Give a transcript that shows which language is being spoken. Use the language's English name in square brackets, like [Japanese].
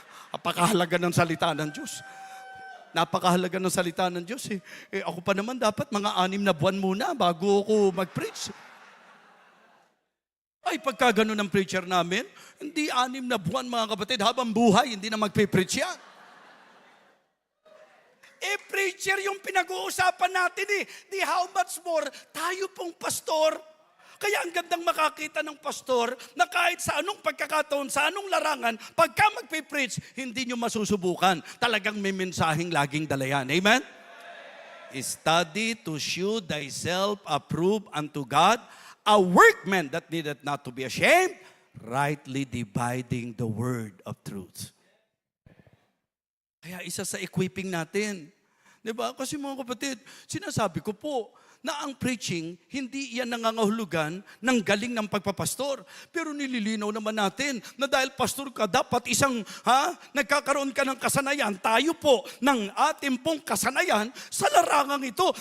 [Filipino] Napakahalaga ng salita ng Diyos. Napakahalaga ng salita ng Diyos eh. Ako pa naman dapat mga 6 na buwan muna bago ako mag-preach. Ay, pagka ganun ang preacher namin, hindi 6 na buwan mga kapatid, habang buhay, hindi na mag-preach yan. Preacher yung pinag-uusapan natin eh. Di how much more, tayo pong pastor. Kaya ang gandang makakita ng pastor na kahit sa anong pagkakataon, sa anong larangan, pagka magpipreach, hindi nyo masusubukan. Talagang may mensaheng laging dalayan. Amen? [English] Study to shew thyself approved unto God, a workman that needeth not to be ashamed, rightly dividing the word of truth. [Filipino] Kaya isa sa equipping natin. Di ba? Kasi mga kapatid, sinasabi ko po na ang preaching, hindi yan nangangahulugan ng galing ng pagpapastor. Pero nililinaw naman natin na dahil pastor ka, dapat nagkakaroon ka ng kasanayan. Tayo po ng ating pong kasanayan sa larangang ito.